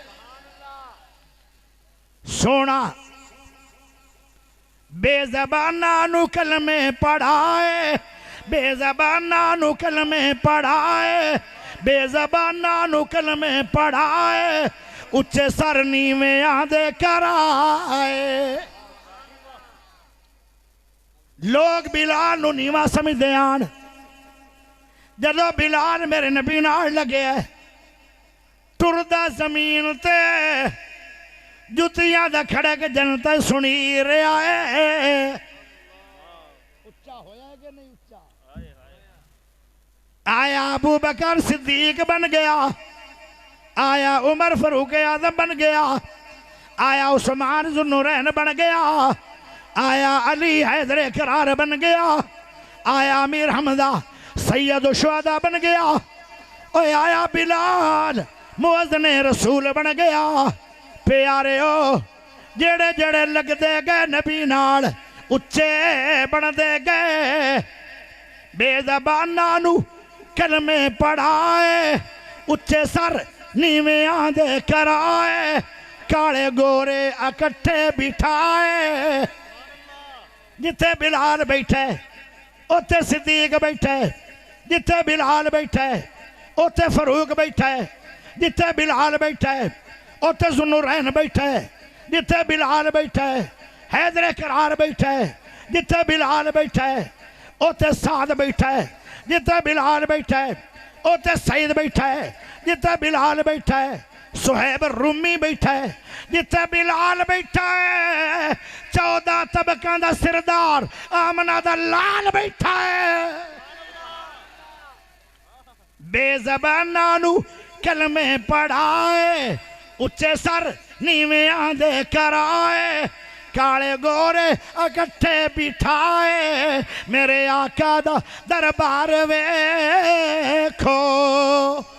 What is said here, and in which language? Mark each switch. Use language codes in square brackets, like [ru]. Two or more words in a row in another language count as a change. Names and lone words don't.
[pa] سونا بے زبانہ نو کلمے پڑھائے بے زبانہ نو کلمے پڑھائے بے زبانہ نو کلمے پڑھائے اچھے سر نیویں آدھے کرائے لوگ بلال نو نیواں سمجھ دے آن جدو بلال میرے نبی نال لگے ٹردہ زمین تے جتیاں دا کھڑک جنتا سنی رہا ہے اچھا ہویا ہے کہ نہیں اچھا آیا ابو بکر صدیق بن گیا آیا عمر فاروق اعظم بن گیا آیا عثمان ذو النورین بن گیا آیا علی حیدر کرار بن گیا آیا امیر حمزہ سید الشہداء بن گیا اوے آیا بلال مؤذن رسول بن گیا پیارے ہو جڑے جڑے لگ دے گئے نبی نال اچھے بن دے گئے بے زبانہ نو کلمے پڑھائے اچھے سر نیویں آندے کرائے کالے گورے اکٹھے بٹھائے جتے بلال بیٹھے اوتے صدیق بیٹھے جتے بلال بیٹھے اوتے فاروق بیٹھے جتے بلال بیٹھے اوتے ذو النورین بیٹھے جتے بلال بیٹھے حیدر کرار بیٹھے جتے بلال بیٹھے اوتے سعد بیٹھے جتے بلال بیٹھے اوتے سعید بیٹھے جتے بلال بیٹھے سہیب الرومی بیٹھے جتے بلال بیٹھے 14 طبقہ دا سردار آمنہ دا لال بیٹھے بے زبانہ نو کلمے پڑھائے اچھے سر نیویں آندے کرائے کالے گورے اکٹھے بٹھائے میرے آقا دا دربار ویکھو